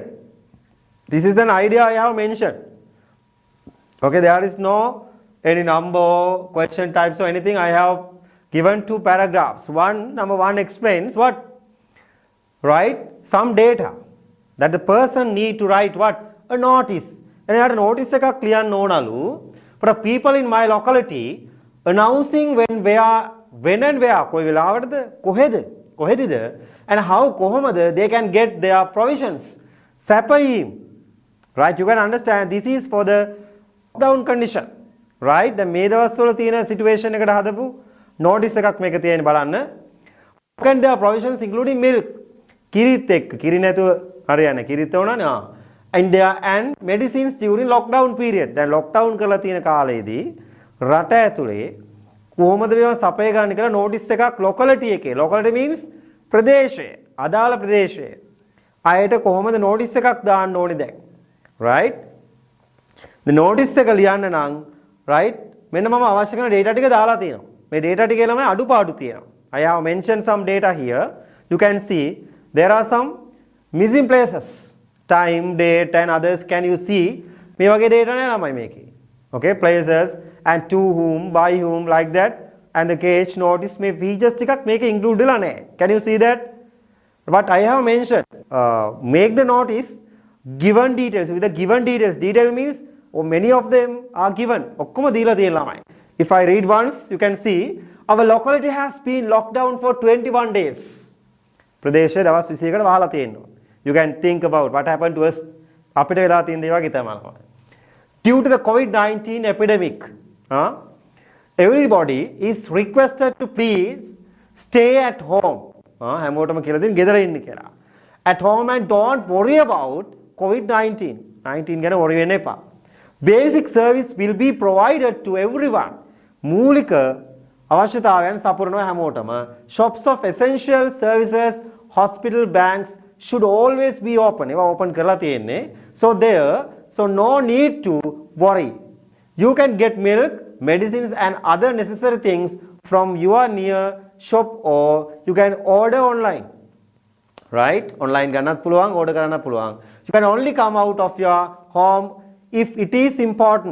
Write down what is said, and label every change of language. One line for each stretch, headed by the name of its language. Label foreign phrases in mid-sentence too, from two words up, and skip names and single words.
English: This is an idea I have mentioned. Okay, there is no any number, question types or anything. I have given 2 paragraphs. Number one explains what? Right? Some data that the person need to write what? A notice. And I had a notice
Sinhala: එකක් ලියන්න ඕනලු
English: for the people in my locality announcing when and where
Sinhala: කොයි වෙලාවටද කොහෙදද
English: and how කොහොමද they can get their provisions.
Sinhala: සැපයීම්. Right?
English: You can understand this is for the lockdown condition. Right?
Sinhala: දැන් මේ දවස්වල තියෙන situation එකට හදපු notice එකක් මේක තියෙන බලන්න.
English: Can their provisions including milk.
Sinhala: කිරිත් එක්ක කිරි නැතුව හරියන්නේ කිරිත් ඕනනේ.
English: and medicines during lockdown period.
Sinhala: දැන් lockdown කරලා තියෙන කාලේදී රට ඇතුලේ කොහොමද මේවා සපය ගන්න කියලා notice එකක් locality එකේ.
English: locality means
Sinhala: ප්‍රදේශය. අදාළ ප්‍රදේශය. අයට කොහොමද notice එකක් දාන්න ඕනේ දැන්.
English: right? the notice
Sinhala: එක ලියන්න නම් right මෙන්න මම අවශ්‍ය කරන data ටික දාලා තියෙනවා. මේ data ටිකේ ළමයි අඩුපාඩු තියෙනවා.
English: I have mentioned some data here. You can see there are some missing places. Time, date and others. Can you see?
Sinhala: මේ වගේ data නේ ළමයි මේකේ.
English: Okay, places and to whom, by whom, like that. And the case notice
Sinhala: මේ features ටිකක් මේකේ include වෙලා නැහැ.
English: Can you see that? But I have mentioned make the notice given details with the given details. Detail means many of them are given.
Sinhala: ඔක්කොම දීලා තියෙන ළමයි.
English: If I read once, you can see our locality has been locked down for 21 days.
Sinhala: ප්‍රදේශය දවස් 21කට වහලා තියෙනවා.
English: You can think about what happened to us.
Sinhala: අපිට වෙලා තියෙන දේ වගේ තමයි.
English: Due to the COVID-19 epidemic, everybody is requested to please stay at home.
Sinhala: හැමෝටම කියලා දෙන්න ගෙදර ඉන්න කියලා.
English: At home and don't worry about COVID-19.
Sinhala: 19 ගැන worry වෙන්න එපා.
English: Basic service will be provided to everyone.
Sinhala: මූලික අවශ්‍යතාවයන් සපුරනවා හැමෝටම.
English: Shops of essential services, hospital, banks should always be open.
Sinhala: ඒවා open කරලා තියෙන්නේ.
English: So no need to worry. You can get milk, medicines and other necessary things from your near shop or you can order online.
Sinhala: Right? Online ගන්නත් පුළුවන්, order කරන්නත් පුළුවන්.
English: You can only come out of your home if it is important.